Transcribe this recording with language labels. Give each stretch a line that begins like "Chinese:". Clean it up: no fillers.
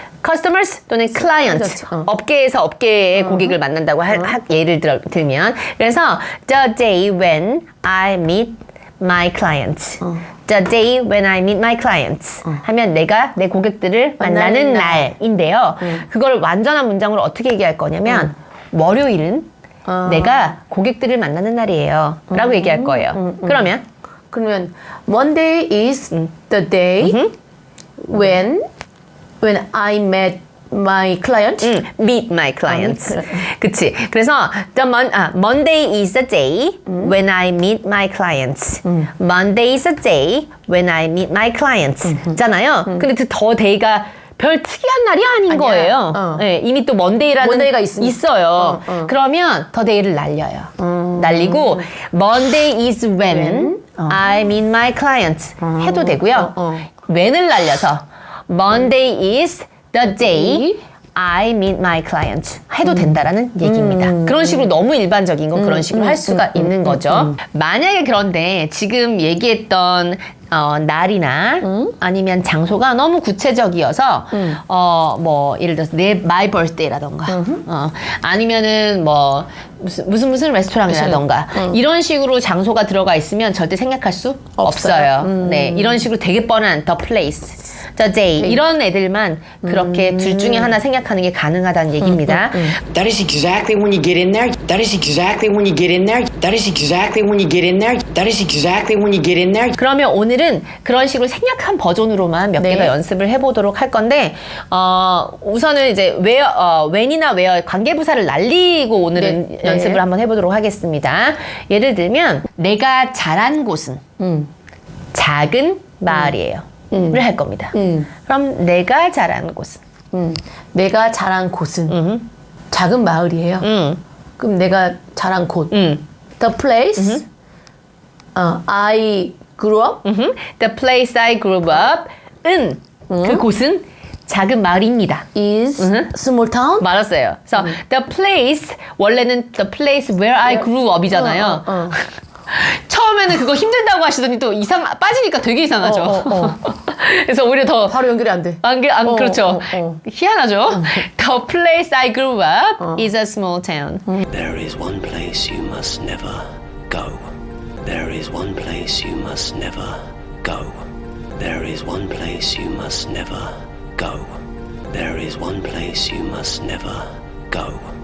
English: customers
Korean: 또는
English: client
Korean: 그렇죠. 업계에서 업계의 고객을 만난다고 예를 들면 그래서
English: the day when I meet my clients the day when I meet my clients
Korean: 하면 내가 내 고객들을 만나는 만나는 날. 날인데요 그걸 완전한 문장으로 어떻게 얘기할 거냐면 월요일은 내가 고객들을 만나는 날이에요 라고 얘기할 거예요 그러면
English: Monday is the day when I met my client. meet my clients.
Korean: 그치.
English: 그래서 Monday is the day when I meet my clients. Monday is the day when I meet my clients.
Korean: 잖아요. 근데 그 the day가 별 특이한 날이 아닌 아니야. 거예요. 네, 이미 또 Monday라는 Monday가 있으니까. 있어요. 그러면 the day를 날려요. 날리고
English: Monday is when I meet my clients
Korean: 해도 되고요.
English: when을 날려서 Monday is the day I meet my client
Korean: 해도 된다라는 얘기입니다. 그런 식으로 너무 일반적인 건 그런 식으로 할 수가 있는 거죠. 만약에 그런데 지금 얘기했던 날이나 아니면 장소가 너무 구체적이어서 뭐 예를 들어서
English: my birthday
Korean: 라던가 아니면은 뭐 무슨 레스토랑이라던가 이런 식으로 장소가 들어가 있으면 절대 생략할 수 없어요. 네, 이런 식으로 되게 뻔한 the place, the day 이런 애들만 그렇게 둘 중에 하나 생략하는 게 가능하다는 얘기입니다.
English: That is exactly when you get in there. That is exactly when you get in there. That is exactly when you get in there. That is exactly when you get in there.
Korean: 그러면 오늘은 그런 식으로 생략한 버전으로만 몇 네. 개가 연습을 해보도록 할 건데 우선은 이제 when이나 where 관계부사를 날리고 오늘은 네. 연습을 한번 해보도록 하겠습니다. 예를 들면 내가 자란 곳은 작은 마을이에요. 를 할 겁니다. 그럼 내가 자란 곳은 내가 자란 곳은 작은 마을이에요. 그럼 내가 자란 곳.
English: The place I grew up. The place I grew up은
Korean: 그 곳은 작은 마을입니다.
English: is small town.
Korean: 맞았어요. 그래서 the place 원래는
English: the place where I grew up
Korean: 이잖아요. 처음에는 그거 힘들다고 하시더니 또 빠지니까 되게 이상하죠. 그래서 오히려 더 바로 연결이 안 돼. 그렇죠. 희한하죠.
English: The place I grew up is a small town. There is one place you must never go. There is one place you must never go. There is one place you must never go. There is one place you must never go.